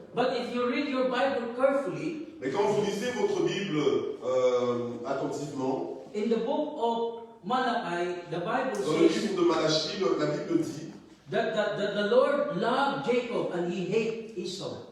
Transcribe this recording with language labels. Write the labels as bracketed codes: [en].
[en] But if you read your Bible carefully, [fr] Mais quand vous lisez votre Bible attentivement, [en] in the book of Malachi, the Bible [fr] dans le [en] says [fr] livre de Malachie, la Bible dit [en] that the Lord loved Jacob and he hated Esau.